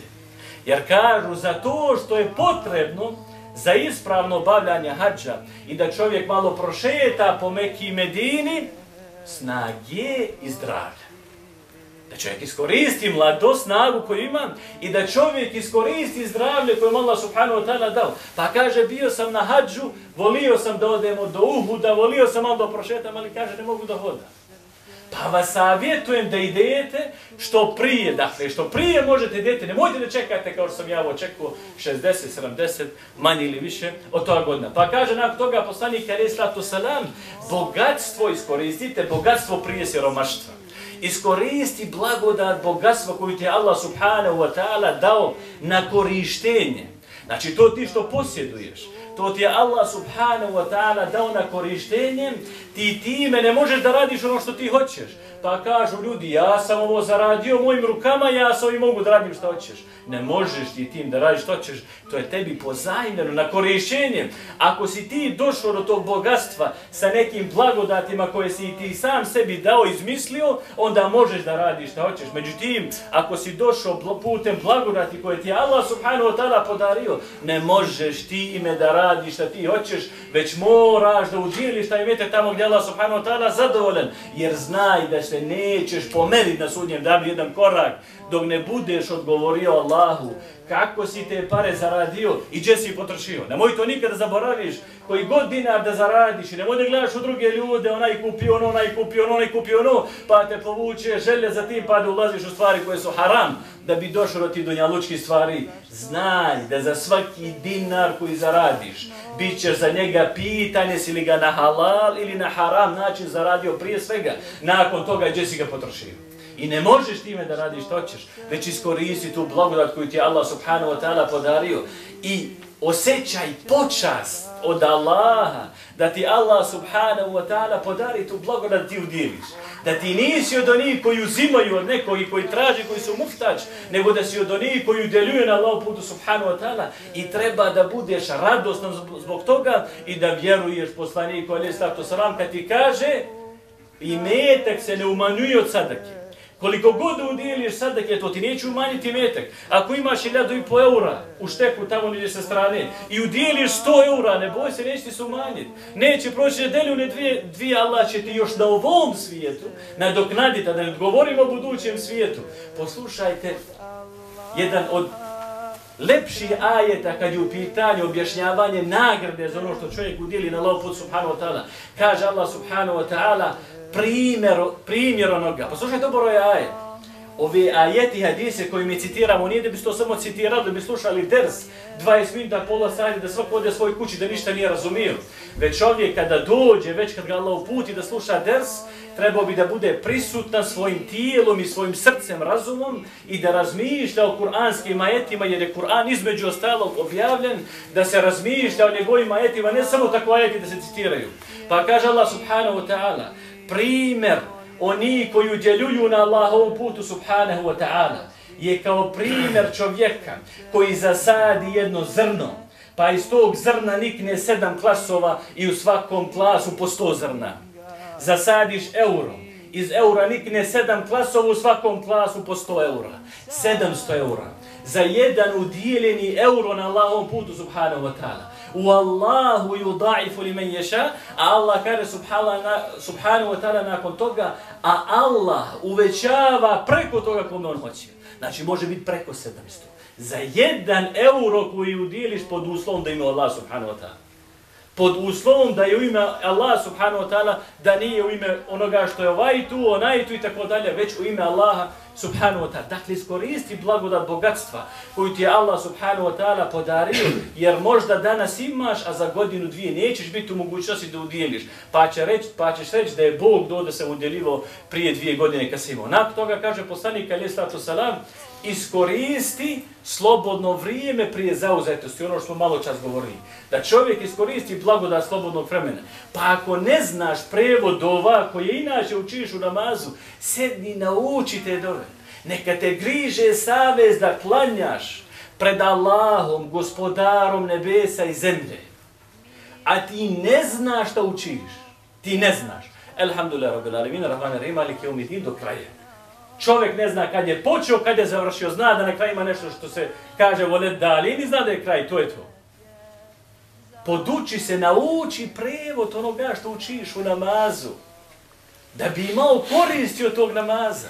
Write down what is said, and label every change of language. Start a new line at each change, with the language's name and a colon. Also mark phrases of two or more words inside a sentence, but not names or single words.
Bosnian: Jer kažu, za to što je potrebno za ispravno obavljanje hadža i da čovjek malo prošeta po Meki i Medini, snage i zdravlja. Da čovjek iskoristi mladost, snagu koju ima i da čovjek iskoristi zdravlje koje mu Allah
Arabic: سبحانه وتعالى
Bosnian: dao. Pa kaže, bio sam na hadžu, volio sam da odemo do Uhuda, volio sam malo da prošetam, ali kaže, ne mogu da hodam. Pa vas savjetujem da idete što prije, dakle, što prije možete idete, nemojte da čekate kao što sam ja očekao 60, 70, manje ili više od toga godina. Pa kaže nakon toga poslanik
Arabic: عليه الصلاة السلام,
Bosnian: bogatstvo iskoristite, bogatstvo prije siromaštva. Iskoristi blagodat bogatstva koju ti je Allah
Arabic: سبحانه وتعالى
Bosnian: dao na korištenje. Znači to ti što posjeduješ, to ti je Allah
Arabic: سبحانه وتعالى
Bosnian: dao na korištenje, ti time ne možeš da radiš ono što ti hoćeš. Pa kažu ljudi, ja sam ovo zaradio mojim rukama, ja sa ovim mogu da radim što hoćeš. Ne možeš ti tim da radiš što hoćeš, to je tebi pozajmljeno na korištenje. Ako si ti došao do tog bogatstva sa nekim blagodatima koje si ti sam sebi dao, izmislio, onda možeš da radiš što hoćeš. Međutim, ako si došao putem blagodati koje ti je Allah
Arabic: سبحانه وتعالى
Bosnian: podario, ne možeš ti ime da radiš što ti hoćeš, već moraš da udjeliš taj imetak tamo gdje Allah
Arabic: سبحانه وتعالى
Bosnian: zadovoljan, jer znaj da se nećeš pomeriti na sudnjem danu jedan korak dok ne budeš odgovorio Allahu kako si te pare zaradio i gdje si potrošio. Nemoj to nikada zaboraviš, koji god dinar da zaradiš i nemoj da gledaš u druge ljude, onaj kupio ono, onaj kupio ono, onaj kupio ono, pa te povuče želje za tim pa da ulaziš u stvari koje su haram, da bi došao do ti dunjalučkih stvari. Znaj da za svaki dinar koji zaradiš, bit ćeš za njega pitan jesi li ga na halal ili na haram način zaradio prije svega, nakon toga gdje si ga potrošio. I ne možeš time da radiš što hoćeš, već iskoristi tu blagodat koju ti je Allah
Arabic: سبحانه وتعالى
Bosnian: podario i osjećaj počast od Allaha, da ti Allah
Arabic: سبحانه وتعالى
Bosnian: podari tu blagodat da ti udjeliš. Da ti nisi od onih koji uzimaju od nekog i koji traži, koji su muftač, nego da si od onih koji udjeljuju na Allahu putu
Arabic: سبحانه وتعالى
Bosnian: i treba da budeš radostan zbog toga i da vjeruješ poslaniku
Arabic: عليه الصلاة السلام
Bosnian: kad ti kaže imetak se ne umanjuje od sadake. Koliko god udjeliš sadake, to ti neće umanjiti imetak. Ako imaš 1.500 eura u šteku tamo gdje sa strane i udjeliš 100 eura, ne boj se, neće ti se umanjiti. Neće proći nedelju, ne dvije, Allah će ti još na ovom svijetu nadoknaditi, a da ne govorimo o budućem svijetu. Poslušajte, jedan od lepših ajeta kad je u pitanju objašnjavanje nagrade za ono što čovjek udjeli na Allahu put
Arabic: سبحانه وتعالى.
Bosnian: Kaže Allah
Arabic: سبحانه وتعالى,
Bosnian: primjer onoga. Poslušajte dobro je ajet. Ove ajeti hadise koji mi citiramo, nije da bi to samo citirali, da bi slušali ders 20 minuta, pola sati, da svako ode svoj kući, da ništa nije razumio. Već čovjek kada dođe, već kad ga Allah uputi da sluša ders, trebao bi da bude prisutan svojim tijelom i svojim srcem, razumom i da razmišlja o kuranskim ajetima, jer je Kur'an između ostalog objavljen, da se razmišlja o njegovim ajetima, ne samo tako ajeti da se citiraju. Pa kaže Allah
Arabic: سبحانه وتعالى,
Bosnian: primjer oni koji udjeljuju na Allahovom putu
Arabic: سبحانه وتعالى
Bosnian: je kao primjer čovjeka koji zasadi jedno zrno, pa iz tog zrna nikne 7 klasova i u svakom klasu po 100 zrna. Zasadiš euro, iz eura nikne 7 klasova, u svakom klasu po 100 eura. 700 eura. Za jedan udjeljeni euro na Allahovom putu
Arabic: سبحانه وتعالى. والله يضاعف لمن يشاء,
Bosnian: a Allah kaže
Arabic: سبحانه وتعالى
Bosnian: nakon toga, a Allah uvećava preko toga kome on hoće. Znači može biti preko 700. Za jedan euro koji udjeliš pod uslovom da ima Allah
Arabic: سبحانه وتعالى.
Bosnian: Pod uslovom da je u ime Allah
Arabic: سبحانه وتعالى,
Bosnian: da nije u ime onoga što je ovaj tu, onaj tu i tako dalje, već u ime Allaha
Arabic: سبحانه وتعالى.
Bosnian: Dakle, iskoristi blagodat bogatstva koju ti je Allah
Arabic: سبحانه وتعالى
Bosnian: podario, jer možda danas imaš, a za godinu, dvije nećeš biti u mogućnosti da udjeliš. Pa ćeš reći da je Bog do da se udjelivao prije 2 godine kad si imao. Nakon toga kaže poslanik
Arabic: عليه الصلاة السلام,
Bosnian: iskoristi slobodno vrijeme prije zauzetosti, ono što smo malo čas govorili. Da čovjek iskoristi blagodat slobodnog vremena. Pa ako ne znaš prevod dova koje inače učiš u namazu, sedni, nauči te dove. Neka te griže savez da klanjaš pred Allahom, gospodarom nebesa i zemlje. A ti ne znaš šta učiš. Ti ne znaš.
Arabic: الحمد لله رب العالمين، الرحمن الرحيم، مالك يوم الدين
Bosnian: do kraja. Čovjek ne zna kad je počeo, kad je završio, zna da na kraju ima nešto što se kaže volet dali, i zna da je kraj, to je to. Poduči se, nauči prevod onoga što učiš u namazu, da bi imao koristi od tog namaza.